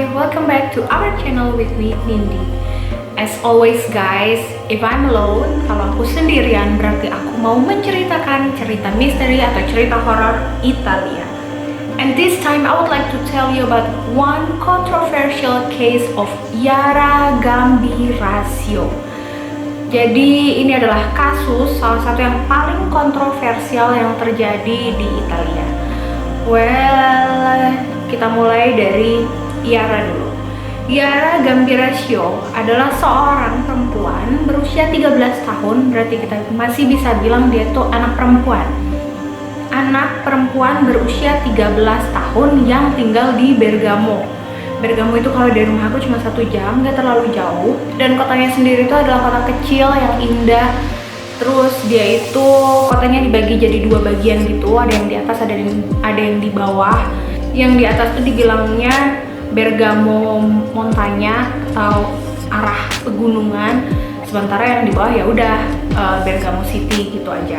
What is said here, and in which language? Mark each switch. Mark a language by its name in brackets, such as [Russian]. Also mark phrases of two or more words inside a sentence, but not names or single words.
[English] Welcome back to our channel with me, Nindi. As always guys, if I'm alone, [Indonesian] kalau aku sendirian berarti aku mau menceritakan cerita misteri atau cerita horor Italia. [English] And this time I would like to tell you about one controversial case of Yara Gambirasio. [Indonesian] Jadi ini adalah kasus salah satu yang paling kontroversial yang terjadi di Italia. Well, kita mulai dari Yara dulu. Yara Gambirasio adalah seorang perempuan berusia 13 tahun, berarti kita masih bisa bilang dia tuh anak perempuan. Anak perempuan berusia 13 tahun yang tinggal di Bergamo. Bergamo itu kalau dari rumah aku cuma 1 jam, gak terlalu jauh. Dan kotanya sendiri itu adalah kota kecil yang indah. Terus dia itu kotanya dibagi jadi 2 bagian gitu, ada yang di atas, ada yang di bawah. Yang di atas tuh dibilangnya Bergamo Montagna atau arah pegunungan, sementara yang di bawah ya udah Bergamo City gitu aja.